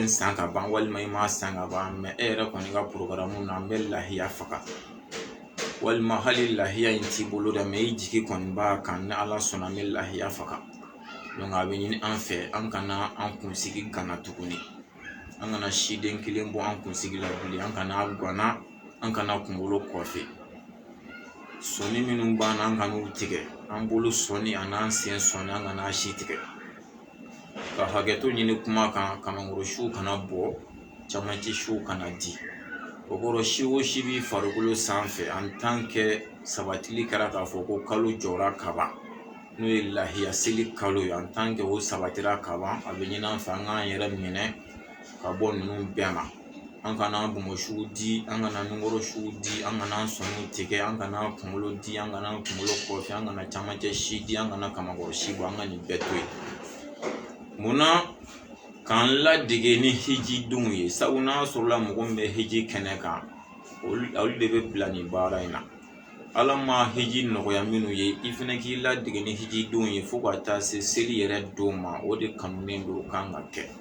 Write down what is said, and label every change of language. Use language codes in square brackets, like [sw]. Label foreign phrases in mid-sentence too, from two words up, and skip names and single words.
[bm] in san ka ban walima i ma san ka ban mɛ e yɛrɛ kɔni ka programme na an bɛ lahiya faga walima hali lahiya in t'i bolo dɛ mɛ i jigi kɔni b'a kan ni ala sɔnna an bɛ lahiya faga donc a bɛ ɲini an fɛ an kana an kunsigi gana tuguni an kana siden kelen bɔ an kunsigi la bilen an kana gana an kana kunkolo kɔfɛ sɔni minnu b'an an kan'u tigɛ an bolo sɔni a n'an sen sɔni an kana si tigɛ ka hakɛto ɲini kuma kan kamankɔrɔ siw kana bɔ camancɛ siw kana di o kɔrɔ si o si b'i farikolo sanfɛ [fr] en tant que [bm] sabatili kɛra k'a fɔ ko kalo jɔra ka ban n'o ye lahiya seli kalo ye [fr] en tant que [bm] o sabatira ka ban a bɛ ɲini an fɛ an k'an yɛrɛ minɛ ka bɔ ninnu bɛɛ ma an kana an bɔnbɔsiw di an kana nungɔrɔsiw di an kana an sɔniw tigɛ an kana kunkolo di an kana kunkolo kɔfɛ an kana camancɛ si di an kana kamankɔrɔ si bɔ an ka nin bɛɛ to yen munna k'an ladege ni hijidenw ye sabu n'a sɔrɔla mɔgɔ min bɛ hiji kɛnɛ kan olu de bɛ bila nin baara in na ala ma hiji nɔgɔya minnu ye i fana k'i ladege ni hijidenw ye fo ka taa se seli yɛrɛ don ma o de kanunen don o kan ka kɛ